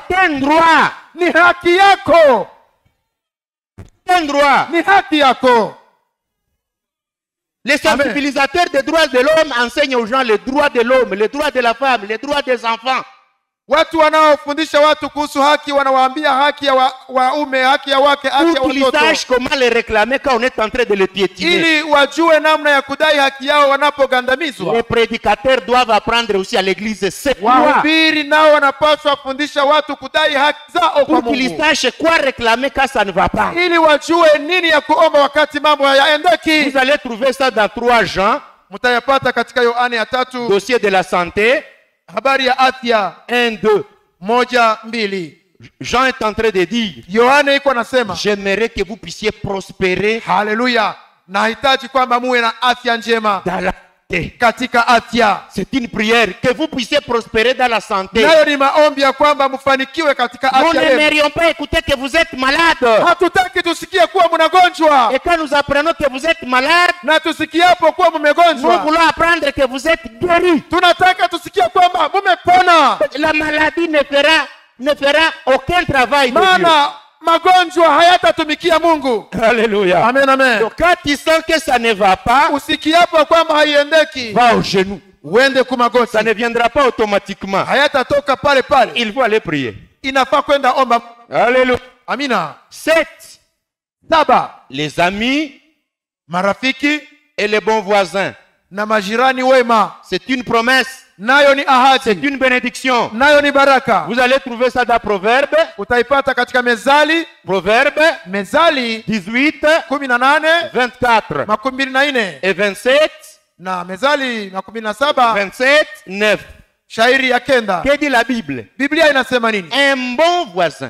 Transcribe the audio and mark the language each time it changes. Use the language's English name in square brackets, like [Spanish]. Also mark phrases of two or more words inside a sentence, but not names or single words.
[French] C'est un droit. [Swahili] Ni haki yako, [French] C'est un droit. [Swahili] ni haki yako. [French] Les sensibilisateurs des droits de l'homme enseignent aux gens les droits de l'homme, les droits de la femme, les droits des enfants. [Swahili] Watu wanaofundisha watu kuhusu haki wanawaambia haki ya waume, haki ya wake, haki ya [French] Pour qu'ils [Swahili] watoto, [French] sachent comment les réclamer quand on est en train de les piétiner. [Swahili] ili wajue namna ya kudai haki yao wanapogandamizwa. [French] Les prédicateurs doivent apprendre aussi à l'église ces droits. [Swahili] Wahubiri nao wanapaswa kufundisha watu kudai haki zao kwa [French] Pour qu'ils [Swahili] Mungu, [French] sachent quoi réclamer quand ça ne va pas. [Swahili] ili wajue nini ya kuomba wakati mambo hayaendeki. [French] Vous allez trouver ça dans 3 Jean, [Swahili] Mtayapata katika Yohane ya 3, [French] dossier de la santé, [Swahili] habari ya afya [French] 1-2. [Swahili] 1-2. [French] Jean est en train de dire, [Swahili] Yohane iko nasema, [French] j'aimerais que vous puissiez prospérer [Swahili] haleluya, nahitaji kwamba muwe na afya njema [French] dans la santé. [Swahili] katika afya. [French] C'est une prière, que vous puissiez prospérer dans la santé. [Swahili] Nayo ni maombi ya kwamba mfanikiwe katika [French] Nous [Swahili] afya yenu. [French] n'aimerions pas écouter que vous êtes malade. [Swahili] Hatutaki tusikie kuwa mnagonjwa, [French] Et quand nous apprenons que vous êtes malade, [Swahili] na tusikiapo kuwa [French] nous [Swahili] mmegonjwa, [French] voulons apprendre que vous êtes guéri. [Swahili] tunataka tusikie kwamba mmepona, [French] La maladie ne fera aucun travail de Dieu. [Swahili] maana magonjwa hayatatumikia Mungu. [French] Alléluia. [Swahili] Amen, amen. [French] Donc quand tu sens que ça ne va pas, [Swahili] Usikiapo kwamba haiendeki, [French] va au genou. [Swahili] uende kumagoti, [French] Ça ne viendra pas automatiquement. [Swahili] hayatatoka pale pale, [French] Il faut aller prier. [Swahili] inafaa kwenda omba. [French] Alléluia. [Swahili] Amina. [French] 7. [Swahili] 7, [French] Les amis [Swahili] marafiki [French] et les bons voisins. [Swahili] na majirani wema, [French] C'est une promesse. [Swahili] nayo ni [French] C'est [Swahili] ahadi, [French] une bénédiction. [Swahili] nayo ni baraka. [French] Vous allez trouver ça dans Proverbe. [Swahili] Utaipata katika Mezali, [French] Proverbe [Swahili] Mezali [French] 18, [Swahili] 18 [French] 24 [Swahili] 24 [French] et 27, [Swahili] na Mezali 17 [French] 27, 9. [Swahili] shairi ya 9. [French] Que dit la Bible? [Swahili] Biblia inasema nini? [French] Un bon voisin